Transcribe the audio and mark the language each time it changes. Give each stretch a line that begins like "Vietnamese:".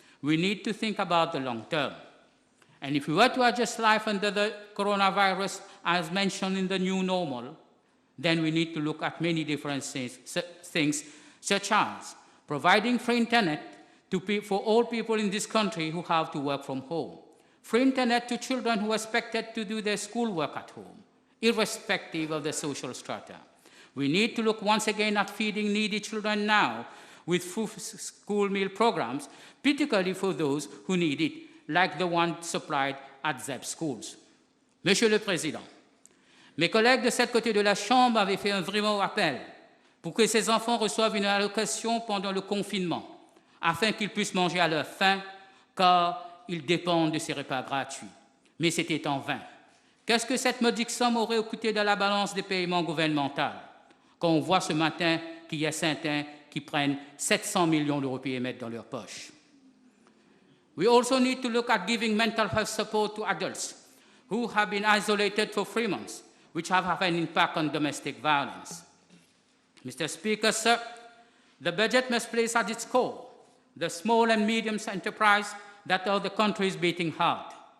English: We need to think about the long term. And if we were to adjust life under the coronavirus, as mentioned in the new normal, then we need to look at many different things such as providing free internet for all people in this country who have to work from home, free internet to children who are expected to do their schoolwork at home, irrespective of their social strata. We need to look once again at feeding needy children now with full school meal programs, particularly for those who need it, like the one supplied at ZEP schools.
French: Monsieur le Président, mes collègues de cette côté de la Chambre avaient fait un vraiment appel pour que ces enfants reçoivent une allocation pendant le confinement, afin qu'ils puissent manger à leur faim, car ils dépendent de ces repas gratuits. Mais c'était en vain. Qu'est-ce que cette modique somme aurait coûté dans la balance des paiements gouvernementaux, quand on voit ce matin qu'il y a certains qui prennent 700 millions d'euros et mettent dans leur poche?
English: We also need to look at giving mental health support to adults who have been isolated for 3 months, which have had an impact on domestic violence. Mr. Speaker, sir, the budget must place at its core the small and medium enterprise that are the country's beating heart.